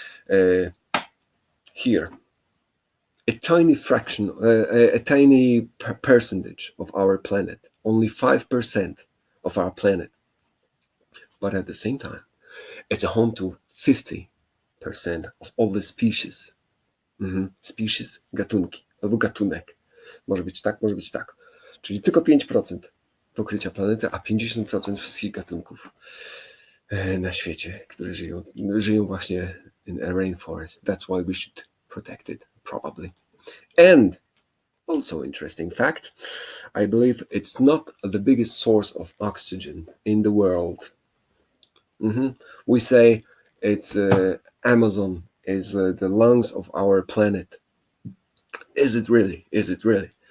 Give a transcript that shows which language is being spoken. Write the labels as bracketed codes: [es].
[en] Uh, Here, a tiny fraction, a tiny percentage of our planet, only 5% of our planet, but at the same time, it's a home to 50% of all the species. [pl] Species, gatunki, albo gatunek. Może być tak, może być tak. Czyli tylko 5% pokrycia planety, a 50% wszystkich gatunków na świecie, które żyją właśnie [en] in a rainforest. That's why we should protect it, probably. And also interesting fact, I believe it's not the biggest source of oxygen in the world. We say it's Amazon is the lungs of our planet. Is it really? Is it really?